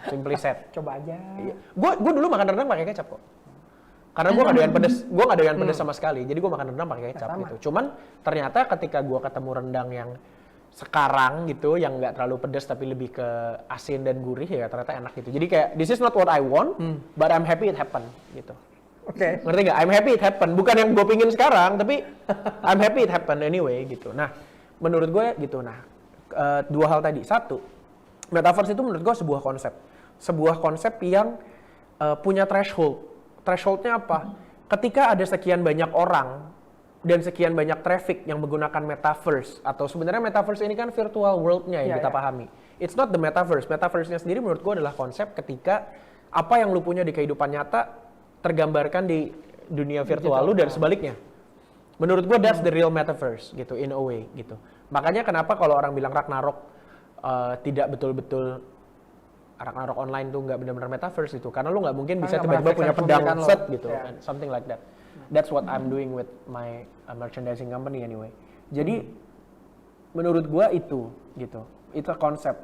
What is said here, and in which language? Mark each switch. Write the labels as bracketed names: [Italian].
[English] Simply said. [Indonesian] Coba aja. Gua dulu makan rendang pakai kecap kok. Karena gue nggak doyan pedes, sama sekali, jadi gue makan rendang pakai kecap gitu. Cuman ternyata ketika gue ketemu rendang yang sekarang gitu, yang nggak terlalu pedes tapi lebih ke asin dan gurih ya ternyata enak gitu. Jadi kayak [English] this is not what I want, but I'm happy it happened gitu. [Indonesian] Oke. Ngerti nggak? [English] I'm happy it happened, [Indonesian] bukan yang gue pingin sekarang, tapi [English] I'm happy it happened anyway [Indonesian] gitu. Nah, menurut gue gitu. Nah, dua hal tadi. Satu, metaverse itu menurut gue sebuah konsep yang punya threshold. Thresholdnya apa? Ketika ada sekian banyak orang dan sekian banyak traffic yang menggunakan metaverse, atau sebenarnya metaverse ini kan virtual world-nya yang kita pahami. [English] It's not the metaverse. [Indonesian] Metaverse-nya sendiri menurut gue adalah konsep ketika apa yang lu punya di kehidupan nyata tergambarkan di dunia virtual lu dan sebaliknya. Menurut gue [English] that's the real metaverse [Indonesian] gitu, [English] in a way [Indonesian] gitu. Makanya kenapa kalau orang bilang Ragnarok tidak betul-betul Ragnarok online tuh nggak benar-benar metaverse itu, karena lu nggak mungkin bisa tiba-tiba punya pedang set gitu, [English] and something like that. That's what I'm doing with my merchandising company anyway. [Indonesian] Jadi menurut gua itu gitu, itu konsep.